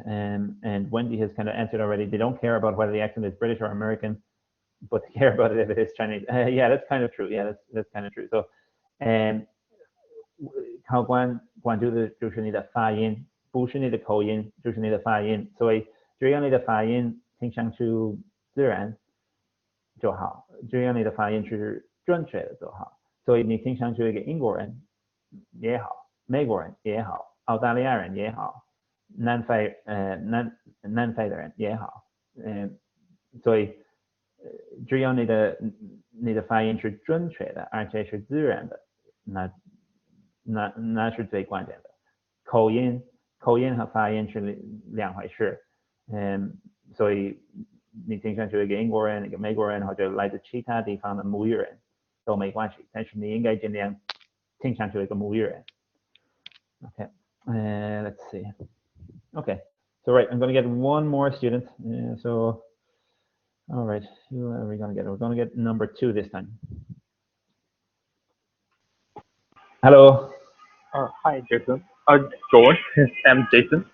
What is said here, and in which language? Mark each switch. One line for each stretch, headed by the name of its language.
English: And Wendy has kind of answered already. They don't care about whether the accent is British or American, but they care about it if it is Chinese. Yeah, that's kind of true. Yeah, that's kind of true.
Chinese: So, 考官关注的就是你的发音，不是你的口音，就是你的发音。所以只要你的发音听上去自然就好，只要你的发音是准确的就好。所以你听上去一个英国人也好，美国人也好，澳大利亚人也好，南非的人也好，所以只要你的发音是准确的，而且是自然的，那是最关键的。口音和发音是两回事。所以你听上去一个英国人、一个美国人或者来自其他地方的母语人都没关系，但是你应该尽量听上去一个母语人。
English: Okay, let's see. Okay, so right, I'm going to get one more student. So, all right, who are we going to get? We're going to get number 2 this time. Hello. Hi, Jason. George. I'm Jason.